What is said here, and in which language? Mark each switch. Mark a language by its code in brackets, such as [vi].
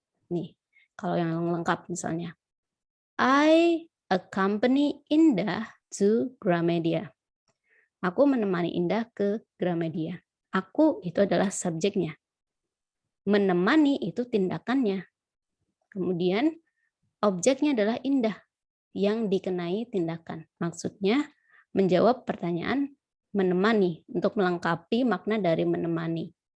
[id] Nih, kalau yang lengkap misalnya. [en] I accompany Indah to Gramedia. [id] Aku menemani Indah ke Gramedia. Aku itu adalah subjeknya. Menemani itu tindakannya. Kemudian objeknya adalah Indah yang dikenai tindakan. Maksudnya menjawab pertanyaan menemani untuk melengkapi makna dari menemani.